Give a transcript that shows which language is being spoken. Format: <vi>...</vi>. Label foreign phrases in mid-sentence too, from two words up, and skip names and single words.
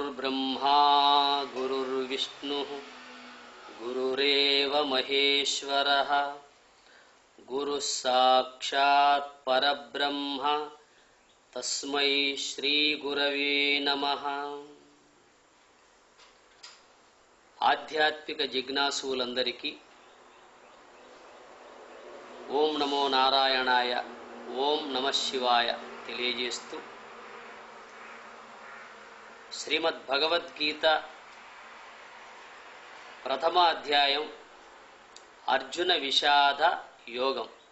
<sa>गुरुर्ब्रह्मा गुरुर्विष्णुः गुरुरेव महेश्वरः गुरुः साक्षात् परब्रह्म तस्मै श्री गुरवे नमः।</sa> <te>ఆధ్యాత్మిక జిజ్ఞాసులందరికీ ఓం నమో నారాయణాయ, ఓం నమః శివాయ తెలియజేస్తూ శ్రీమద్ భగవద్గీత ప్రథమ అధ్యాయం అర్జున విషాద యోగం.</te>